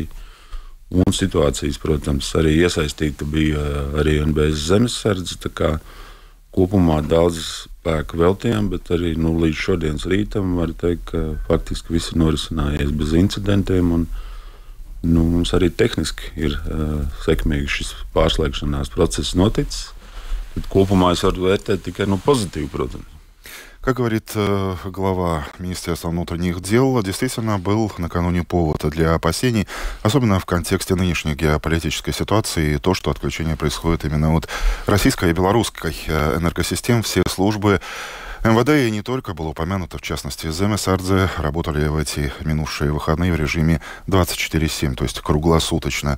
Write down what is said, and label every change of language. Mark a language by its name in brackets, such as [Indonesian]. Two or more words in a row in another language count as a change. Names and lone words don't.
[Latvian] un situācijas, protams, arī iesaistīta bija arī NBS zemesardze, tā kā kopumā daudz spēku veltījām, bet arī līdz šodienas rītam var teikt, ka faktiski viss ir norisinājies bez incidentiem, un mums arī tehniski ir sekmīgi šis pārslēgšanās process noticis. Tad kopumā es varu vērtēt tikai pozitīvi, protams. [Russian] Как говорит глава Министерства внутренних дел, действительно был накануне повод для опасений, особенно в контексте нынешней геополитической ситуации, и то, что отключение происходит именно от российской и белорусской энергосистем. Все службы МВД и не только было упомянуто, в частности, Земесардзе, работали в эти минувшие выходные в режиме 24/7, то есть круглосуточно.